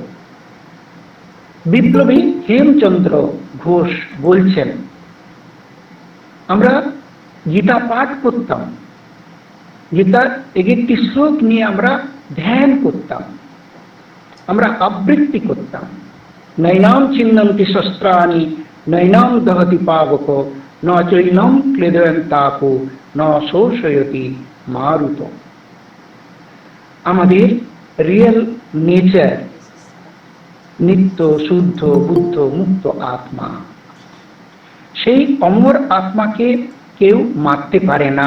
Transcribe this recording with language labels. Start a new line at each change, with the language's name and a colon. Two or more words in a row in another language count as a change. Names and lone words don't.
Bangla: বিপ্লবী হেমচন্দ্র ঘোষ বলছেন, আমরা গীতা পাঠ করতাম, গীতার একটি শ্লোক নিয়ে আমরা ধ্যান করতাম, আমরা আবৃত্তি করতাম।
Sanskrit: नैनम् छिन्नन्ति शस्त्राणि नैनम् दहति पावक न चैनम् क्लेदयन्तापो न शोषयति मारुत।
Bangla: আমাদের
English: real nature
Bangla: নিত্য শুদ্ধ বুদ্ধ মুক্ত আত্মা। সেই অমর আত্মাকে কেউ মারতে পারে না।